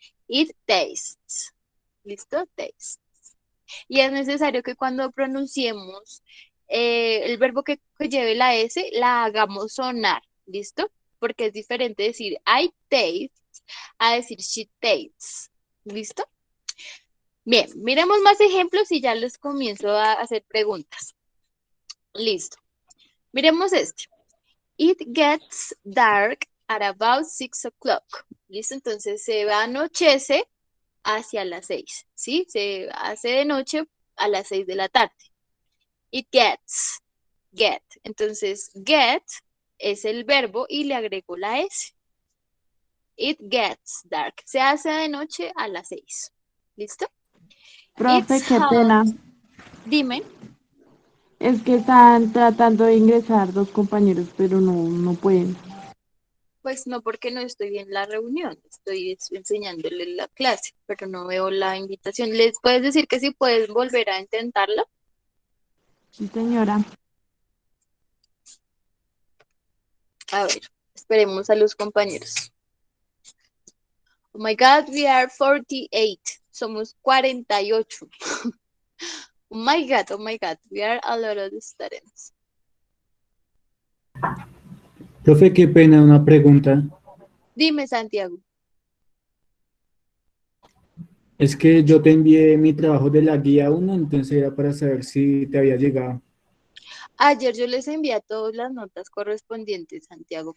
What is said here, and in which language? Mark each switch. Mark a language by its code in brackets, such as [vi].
[en] It tastes. [es] ¿Listo? Tastes. Y es necesario que cuando pronunciemos el verbo que lleve la S, la hagamos sonar. ¿Listo? Porque es diferente decir [en] I taste [es] a decir [en] she tastes. [es] ¿Listo? Bien, miremos más ejemplos y ya les comienzo a hacer preguntas. Listo. Miremos este. [en] It gets dark at about 6 o'clock. [es] ¿Listo? Entonces se anochece hacia las 6, ¿sí? Se hace de noche a las 6 de la tarde. [en] It gets, get. [es] Entonces, get es el verbo y le agrego la S. [en] It gets dark. [es] Se hace de noche a las 6. ¿Listo? Profe, [en] It's [es] qué [en] hot. [es] pena. Dime. Es que están tratando de ingresar dos compañeros, pero no pueden. Pues no, porque no estoy en la reunión, estoy enseñándole la clase, pero no veo la invitación. ¿Les puedes decir que si puedes volver a intentarlo? Sí, señora. A ver, esperemos a los compañeros. [en] Oh my God, we are 48. [es] Somos 48. [en] Oh my God, we are a lot of students. [es] Profe, qué pena, una pregunta. Dime, Santiago. Es que yo te envié mi trabajo de la guía 1, entonces era para saber si te había llegado. Ayer yo les envié a todas las notas correspondientes, Santiago.